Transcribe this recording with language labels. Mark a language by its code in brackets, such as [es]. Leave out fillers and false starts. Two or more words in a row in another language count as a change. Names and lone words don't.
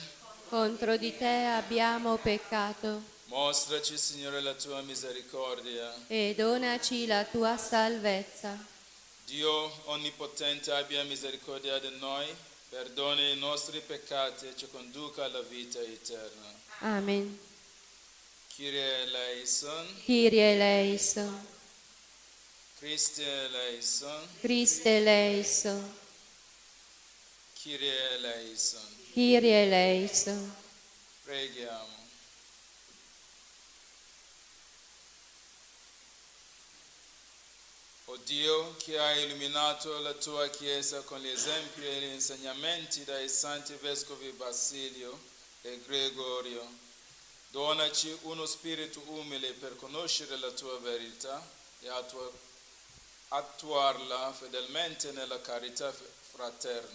[it] Contro di te abbiamo peccato Mostraci, Signore, la tua misericordia. e donaci la tua salvezza. Dio onnipotente abbia misericordia di noi, perdoni i nostri peccati e ci conduca alla vita eterna. Amen. [el] Κύριε ελέησον, Κύριε ελέησον. Χριστέ ελέησον, Χριστέ ελέησον. Κύριε ελέησον. Κύριε ελέησον. [it] Preghiamo. O Dio, che hai illuminato la tua Chiesa con gli esempi e gli insegnamenti dai santi vescovi Basilio e Gregorio, donaci uno spirito umile per conoscere la tua verità e attuarla fedelmente nella carità fraterna.